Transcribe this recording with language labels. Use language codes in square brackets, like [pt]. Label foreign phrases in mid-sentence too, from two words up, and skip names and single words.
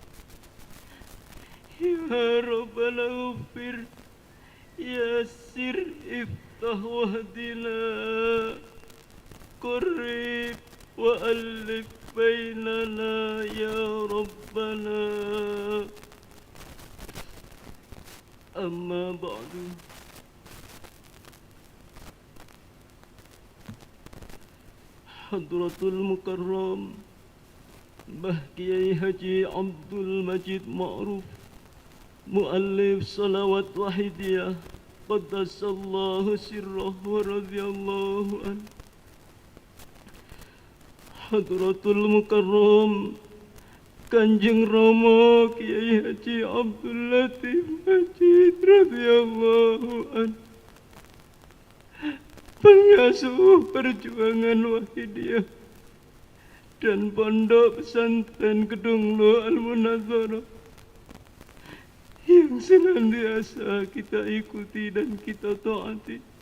[ar] يا ربنا اغفر يسر افتح واهدنا قرب وألف بيننا يا ربنا. أما بعد، حضرة المكرم Mbah Kiai Haji Abdul Majid Ma'ruf, Muallif Salawat Wahidiyah, قدس الله سره ورضي الله عن. حضرة المكرم Kanjeng Rama Kiai Haji Abdul Latif Majid رضي الله عن, [id] pengasuh perjuangan Wahidiyah dan Pondok Pesantren Kedung Lo Al-Munazarah yang senantiasa kita ikuti dan kita taati.